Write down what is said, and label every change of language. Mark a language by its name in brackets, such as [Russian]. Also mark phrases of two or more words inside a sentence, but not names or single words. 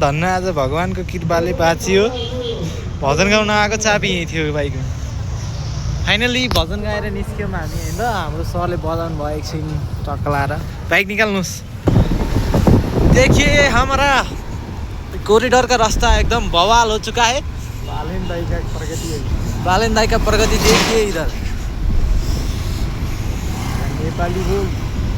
[Nepali] धन्न आज भगवान्को कृपाले बाँचियो। भजन गाउन आएको चाबी यहीँ थियो बाइकमा। फाइनली भजन गाएर निस्क्यौँ हामी होइन। हाम्रो सरले बजाउनु भयो एकछिन टक्क लाएर। बाइक निकाल्नुहोस्। [Hindi] देखिए हमारा कॉरिडोर का रास्ता एकदम बवाल हो चुका है। बालेन दाई का प्रगति देखिए इधर। [Nepali] नेपाली बोल